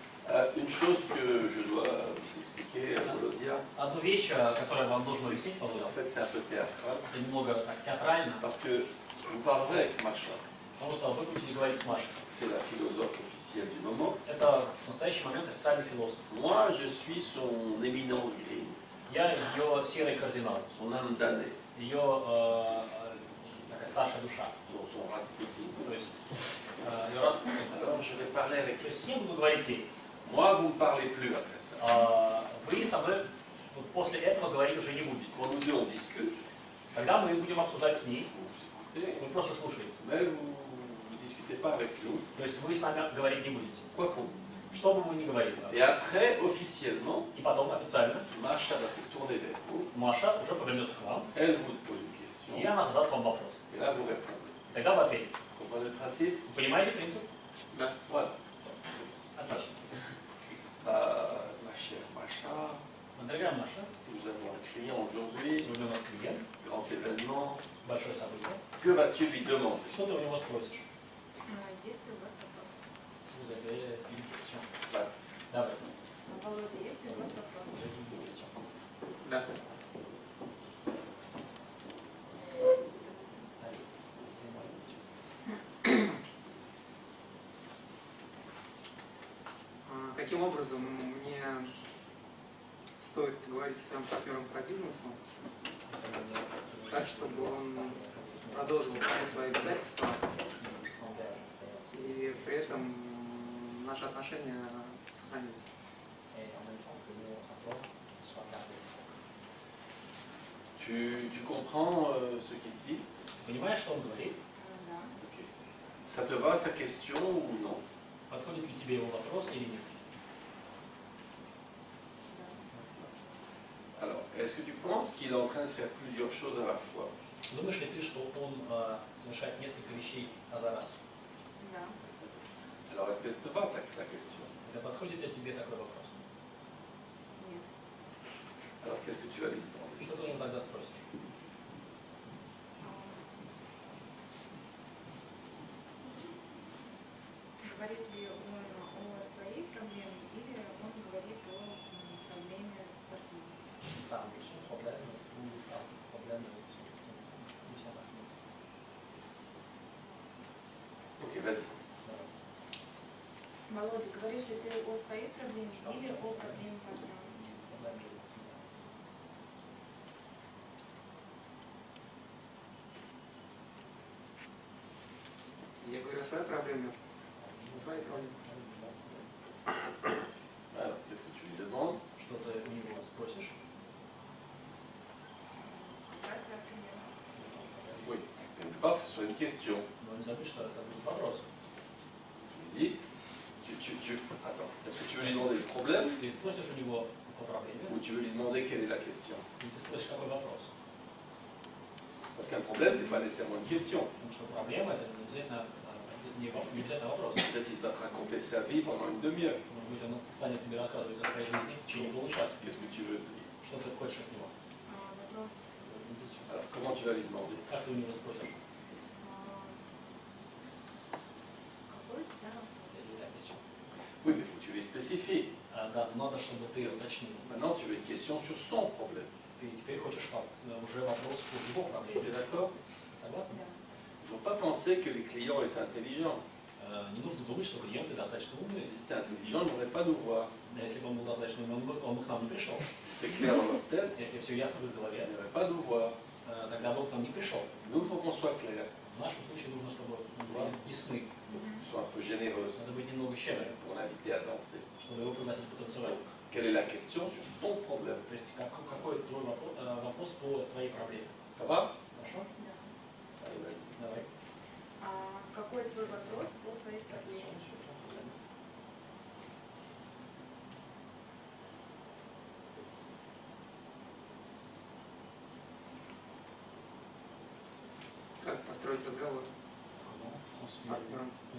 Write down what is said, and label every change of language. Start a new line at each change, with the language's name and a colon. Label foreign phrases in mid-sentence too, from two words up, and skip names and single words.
French: Une chose que je dois vous expliquer, Volodya.
Russian: Одну вещь, которую вам должен объяснить, Володя,
French: En fait, c'est un peu théâtral.
Russian: это немного так театрально,
French: Parce que vous parlerez avec Macha.
Russian: потому что вы будете говорить с Машей.
French: C'est la philosophe officielle du moment.
Russian: Это в настоящий момент официальный философ.
French: Moi, je suis son éminence grise,
Russian: Я ее серый кардинал,
French: son âme damnée,
Russian: ее такая старшая душа,
French: son Rasputin.
Russian: то есть ее Распутин.
French: Alors, je vais parler avec
Russian: То
French: elle.
Russian: есть я буду говорить ей.
French: Moi, vous ne me parlez plus après ça.
Russian: Вы со мной вот после этого говорить уже не будете.
French: Quand nous deux, on discute,
Russian: Тогда мы будем обсуждать с ней,
French: vous écoutez,
Russian: вы просто слушаете.
French: mais vous ne discutez pas avec nous,
Russian: То есть вы с нами говорить не будете.
French: quoi qu'on dise.
Russian: Что бы вы ни говорили.
French: Et après, officiellement,
Russian: И потом официально
French: Macha va se tourner vers vous,
Russian: Маша уже повернется к вам,
French: elle vous pose une question,
Russian: и она задаст вам вопрос.
French: et là, vous répondez.
Russian: И тогда вы ответите.
French: Vous comprenez le principe?
Russian: Вы понимаете принцип?
French: Voilà.
Russian: Отлично.
French: Ma chère Macha,
Russian: Дорогая Маша,
French: nous avons un client aujourd'hui,
Russian: сегодня у нас клиент,
French: grand événement.
Russian: большое событие.
French: Que vas-tu lui demander?
Russian: Что ты у него спросишь? Есть ли у вас вопрос?
French: Vous avez une question. Vas-y.
Russian: Давай. Володя, есть ли у вас вопрос?
French: Vous avez une question. Là. Allez, posez-moi la question.
Russian: Каким образом мне стоит говорить с своим партнером по бизнесу, так, чтобы он продолжил выполнять свои обязательства, и при этом наши отношения сохранились?
French: Et en même temps que nos rapports soient gardés. Tu comprends ce qu'il dit?
Russian: Понимаешь, что он говорит? Да.
French: Ok. Ça te va sa question ou non?
Russian: Подходит ли тебе его вопрос или нет?
French: Alors, est-ce que tu penses qu'il est en train de faire plusieurs choses à la fois?
Russian: Думаешь ли ты, что он совершает несколько вещей за раз? Да.
French: Alors, est-ce qu'elle te va sa question?
Russian: Это подходит ли тебе такой вопрос? Нет.
French: Alors, qu'est-ce que tu vas lui demander?
Russian: Что ты у него тогда спросишь? Говорит ли он о своей проблеме или он говорит о проблеме партнера?
French: Там son problème ou un problème avec son partenaire. Ok, vas-y.
Russian: Володя, говоришь ли ты о своей проблеме или о проблеме партнера? Я говорю о своей проблеме, о своей проблеме.
French: Alors, qu'est-ce que tu lui demandes?
Russian: Что ты у него спросишь? Какая твоя проблема?
French: Oui. Il ne veut pas que ce soit une question.
Russian: Но не забудь, что это будет вопрос.
French: Tu lui dis, attends, est-ce que tu veux lui demander le problème
Russian: Ты спросишь у него по проблеме,
French: ou tu veux lui demander quelle est la question?
Russian: и ты спросишь, какой вопрос.
French: Parce qu'un problème, c'est pas nécessairement une question.
Russian: Потому что проблема это не обязательно, не обязательно вопрос.
French: Peut-être qu'il va te raconter sa vie pendant une demi-heure.
Russian: Может быть, он станет тебе рассказывать о своей жизни в течение получаса.
French: Qu'est-ce que tu veux dire?
Russian: Что ты хочешь от него? Вопрос.
French: Alors, comment tu vas lui demander?
Russian: Как ты у него спросишь? Какой у тебя вопрос? Это question.
French: Oui, mais il faut que tu lui spécifies.
Russian: Да, надо, чтобы ты уточнил.
French: Maintenant, tu veux une question sur son problème.
Russian: Ты теперь хочешь уже вопрос по его
French: Tu
Russian: проблеме.
French: es d'accord?
Russian: Согласен? Да.
French: Il ne faut pas penser que les clients sont intelligents.
Russian: Не нужно думать, что клиенты достаточно умные.
French: Si c'était intelligent, ils n'auraient pas nous voir.
Russian: Если бы он был достаточно умен, он бы к нам не пришел.
French: Si c'était clair dans leur tête,
Russian: Если все ясно в их
French: ils
Russian: голове,
French: n'auraient pas nous voir.
Russian: тогда бы он к нам не пришел.
French: Nous, il faut qu'on soit clair,
Russian: В нашем случае нужно, чтобы мы были ясны.
French: qu'on soit un peu généreux
Russian: Надо быть немного щедрым,
French: pour l'inviter à danser.
Russian: чтобы его пригласить потанцевать.
French: Quelle est la question sur ton problème?
Russian: То есть какой твой вопрос по твоей проблеме?
French: Ça va?
Russian: Хорошо? Да.
French: Allez, vas-y.
Russian: Давай. Какой твой вопрос по твоей проблеме? Как построить разговор с партнером?